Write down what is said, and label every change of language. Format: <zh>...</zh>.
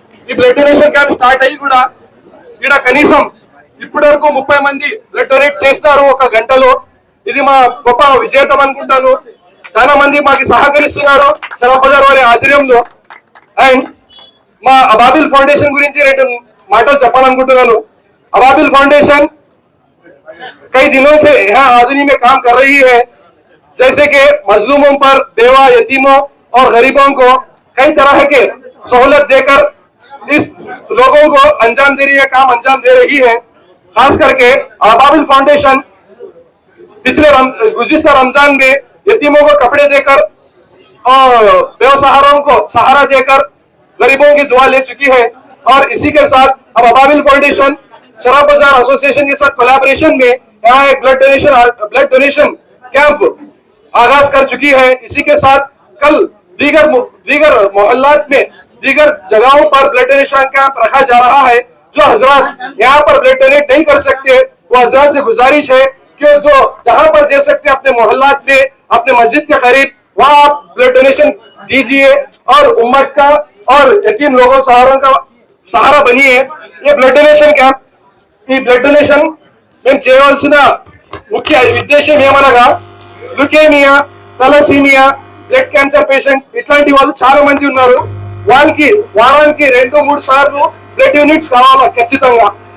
<te>ఈ blood donation camp start అయ్యి కూడా ఇక్కడ కనీసం ఇప్పటి వరకు 30 మంది బ్లడ్ డొనేట్ చేస్తారు ఒక గంటలో. ఇది మా గొప్ప విజేతం అనుకుంటాను. చాలా మంది మాకు సహకరిస్తున్నారు శరపజార్ వారి ఆధ్వర్యంలో. అండ్ మా అబాబిల్ ఫౌండేషన్ గురించి 2 మాటలు చెప్పాలనుకుంటున్నాను.</te> <hi>अबाबिल फाउंडेशन कई दिनों से यहाँ आधुनिक में काम कर रही है, जैसे कि मजलूमों पर, बेवा, यतीमों और गरीबों को कई तरह के सहूलत देकर इस लोगों को अंजाम दे रही है, काम अंजाम दे रही है. खास करके अबाबिल फाउंडेशन पिछले गुज़िश्ता रमजान में यतीमों को कपड़े देकर और बेसहारों को सहारा देकर गरीबों की दुआ ले चुकी है. और इसी के साथ अब अबाबिल फाउंडेशन शराब बाजार एसोसिएशन के साथ कोलैबोरेशन में यहाँ एक ब्लड डोनेशन कैंप आगाज कर चुकी है. इसी के साथ कल दीगर मोहल्लात में दीगर जगहों पर ब्लड डोनेशन कैंप रखा जा रहा है. जो हजरात यहाँ पर ब्लड डोनेट नहीं कर सकते वो हजरात से गुजारिश है कि जो जहाँ पर दे सकते अपने मोहल्लात में, अपने मस्जिद के करीब, वहाँ आप ब्लड डोनेशन दीजिए और उम्मत का और यतीम लोगों का सहारा बनिए. ये ब्लड डोनेशन कैंप</hi> <te>ఈ బ్లడ్ డొనేషన్ మేము చేయవలసిన ముఖ్య ఉద్దేశం ఏమనగా leukaemia, thalassaemia, blood cancer patients ఇట్లాంటి వాళ్ళు చాలా మంది ఉన్నారు. వాళ్ళకి వారానికి 2-3 సార్లు బ్లడ్ యూనిట్స్ కావాలా ఖచ్చితంగా.</te>